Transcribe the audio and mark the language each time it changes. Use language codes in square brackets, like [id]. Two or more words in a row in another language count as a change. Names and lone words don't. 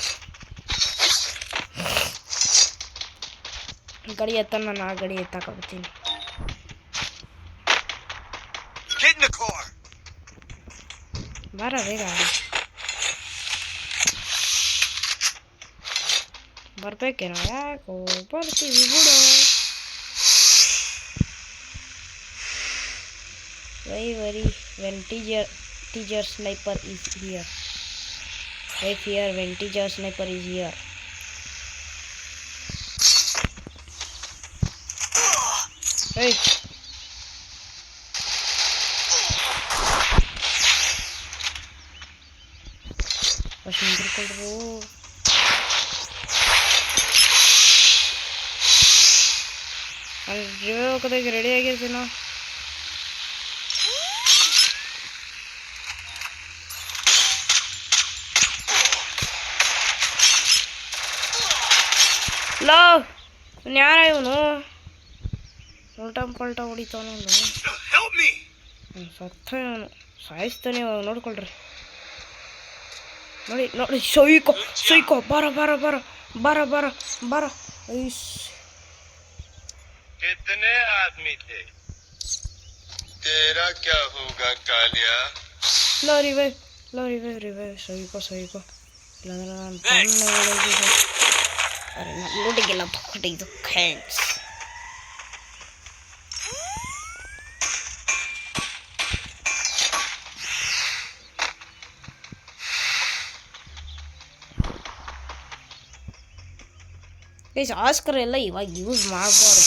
[kn] ಗಡಿ ಎತ್ತ, ನಾನು ಆ ಗಡಿ ಎತ್ತಾಕಬಿಡ್ತೀನಿ. ಬಾರ ಬೇಗ, ಬರ್ಬೇಕೇನೋ. ಯಾಕೋ ಬರ್ತೀವಿ ಬಿಡು. [en] ವರಿ when teacher sniper is here. I fear when teacher sniper is here. Hey. [kn] First ನಿಂತ್ಕೊಳ್ರು. ಅಲ್ಲಿ ರಿವೈವ್ ಹಾಕೋದಕ್ಕೆ ರೆಡಿ ಆಗಿರ್ತೀನ. ಲೋ ಯಾರ ಇವನು? ಉಲ್ಟಾ ಪಲ್ಟಾ ಹೊಡಿತಾವನು. ಸತ್ತ ಇವನು, ಸಾಯಿಸ್ತಾನೆ ಇವಾಗ. ನೋಡ್ಕೊಳ್ರಿ, ನೋಡಿ ನೋಡಿ. ಸೊಯ್ಕೋ ಬಾರ ಬಾರ ಬಾರ ಬಾರ ಬಾರ ಬಾರ. [hi] कितने आदमी थे? तेरा क्या होगा कालिया? लो रिवाइव. [kn] ಸೊಯ್ಕೋ ಇಲ್ಲಾಂದ್ರೆ ನಾನು ತಣ್ಣಗೆ. ಅರೆ ನಾನು ಲೂಟಿಗೆಲ್ಲ ತಗೊಂಡಿದ್ದು ಥ್ಯಾಂಕ್ಸ್. ಆಸ್ಕರ್ ಎಲ್ಲ ಇವಾಗ ಯೂಸ್ ಮಾಡಬಾರ್ದು.